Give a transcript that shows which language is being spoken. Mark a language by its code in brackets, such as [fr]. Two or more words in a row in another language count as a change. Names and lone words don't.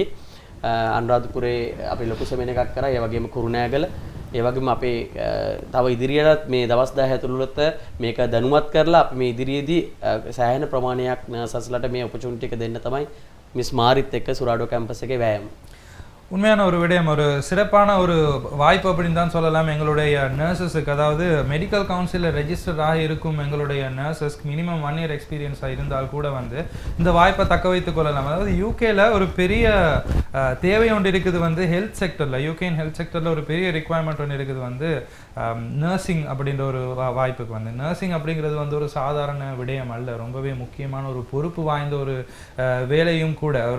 [si] අනුරාධපුරේ අපි ලොකු සෙමිනාර් එකක් කරා. ඒ වගේම කුරුණෑගල, ඒ වගේම අපේ තව ඉදිරියටත් මේ දවස් 10 ඇතුළත මේක දැනුවත් කරලා අපි මේ ඉදිරියේදී සෑහෙන ප්‍රමාණයක් නර්සස්ලාට මේ ඔපචුනිටි එක දෙන්න තමයි මිස් මාරිත් එක්ක සුරාඩෝ කැම්පස් එකේ වෑයම. [ta] உண்மையான ஒரு விடயம், ஒரு சிறப்பான ஒரு வாய்ப்பு அப்படின்னு தான் சொல்லலாம். எங்களுடைய நர்சஸுக்கு, அதாவது [en] medical council [ta] ரெஜிஸ்டர் ஆகி இருக்கும் எங்களுடைய நர்சஸ்க்கு [en] minimum 1 year experience [ta] இருந்தால் கூட இந்த வாய்ப்பை தக்க வைத்துக் கொள்ளலாம். அதாவது யூகேல ஒரு பெரிய தேவை ஒன்று இருக்குது [en] health sector, [ta] யூகேன் [en] health sector [ta] ஒரு பெரிய ரிக்குவயர்மெண்ட் ஒன்று இருக்குது நர்சிங் அப்படின்ற ஒரு வாய்ப்புக்கு நர்சிங் அப்படிங்கிறது ஒரு சாதாரண விடயம் அல்ல, ரொம்பவே முக்கியமான ஒரு பொறுப்பு வாய்ந்த ஒரு வேலையும் கூட.